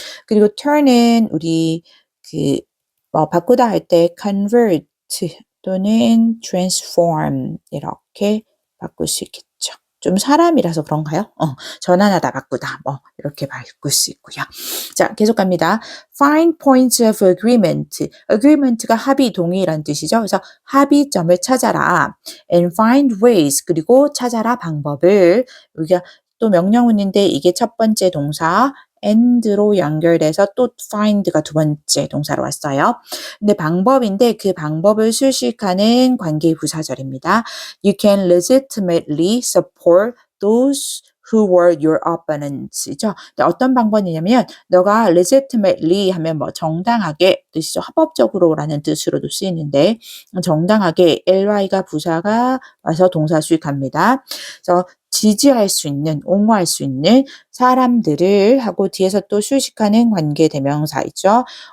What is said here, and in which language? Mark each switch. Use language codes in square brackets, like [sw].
[ko] 그리고 turn은 우리 그 뭐 바꾸다 할 때 convert 또는 transform 이렇게 바꿀 수 있겠죠. 좀 사람이라서 그런가요? 전환하다 바꾸다 뭐 이렇게 바꿀 수 있고요. 자, 계속 갑니다. [en] Find points of agreement. [ko] agreement가 합의, 동의란 뜻이죠. 그래서 합의점을 찾아라. [en] And find ways. [ko] 그리고 찾아라 방법을. 여기가 또 명령문인데 이게 첫 번째 동사 and로 연결돼서 또 find가 두 번째 동사로 왔어요. 근데 방법인데 그 방법을 수식하는 관계 부사절입니다. [en] You can legitimately support those who were your opponents이죠. [ko] 어떤 방법이냐면 너가 legitimately 하면 뭐 정당하게 뜻이죠. 합법적으로라는 뜻으로도 쓰이는데 정당하게 ly가 부사가 와서 동사 수익합니다. 그래서 지지할 수 있는, 옹호할 수 있는 사람들을 하고 뒤에서 또 수식하는 관계 대명사 있죠.